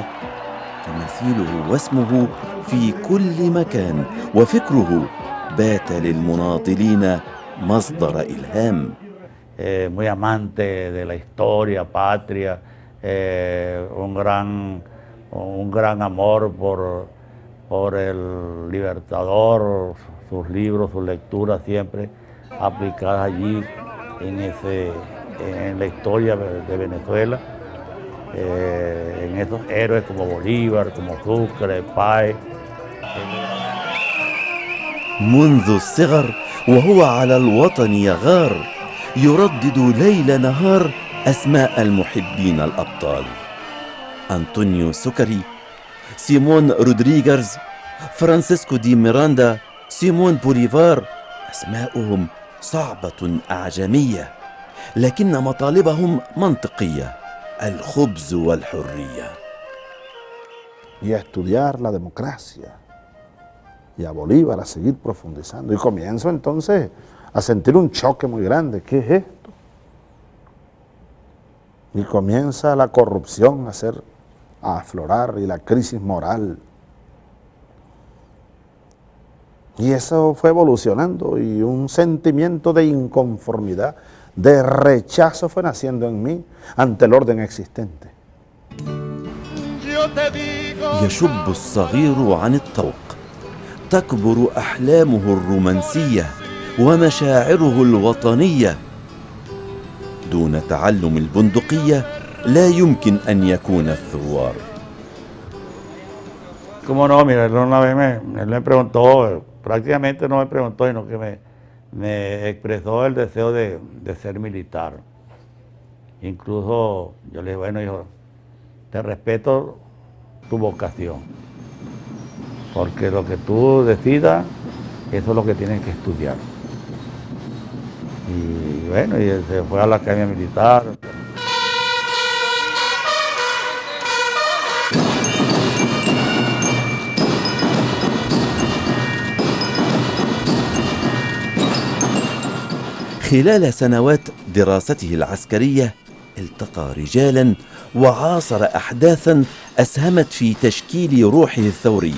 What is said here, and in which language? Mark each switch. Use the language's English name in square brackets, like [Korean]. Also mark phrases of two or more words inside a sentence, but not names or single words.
[Arabic] تماثيله واسمه في كل مكان، وفكره بات للمناضلين مصدر إلهام. [Spanish] Muy amante de la historia, patria, un gran amor por el Libertador, sus libros, sus lecturas siempre aplicadas allí en la historia de Venezuela, en esos héroes como Bolívar, como Sucre, Páez. [Arabic] منذ الصغر وهو على الوطن يغار، يردد ليل نهار أسماء المحبين الأبطال: أنطونيو سكري، سيمون رودريغيز، فرانسيسكو دي ميراندا، سيمون بوليفار. أسماؤهم صعبة أعجمية، لكن مطالبهم منطقية: الخبز والحرية. [Spanish] Y a estudiar la democracia, y a Bolívar a seguir profundizando. Y comienzo entonces a sentir un choque muy grande. ¿Qué es esto? Y comienza la corrupción a aflorar, y la crisis moral. Y eso fue evolucionando, y un sentimiento de inconformidad, de rechazo fue naciendo en mí ante el orden existente. [Arabic] يشب الصغير عن الطوق، تكبر أحلامه الرومانسية ومشاعره الوطنية. دون تعلم البندقية لا يمكن أن يكون الثوار. [Spanish] ¿Cómo no? Mira, él una vez él me preguntó, prácticamente no me preguntó, sino que me expresó el deseo de ser militar. Incluso yo le dije, bueno, hijo, te respeto tu vocación, porque lo que tú decidas, eso es lo que tienes que estudiar. Y bueno, y él se fue a la academia militar. [Arabic] خلال سنوات دراسته العسكرية التقى رجالا وعاصر أحداثا أسهمت في تشكيل روحه الثورية.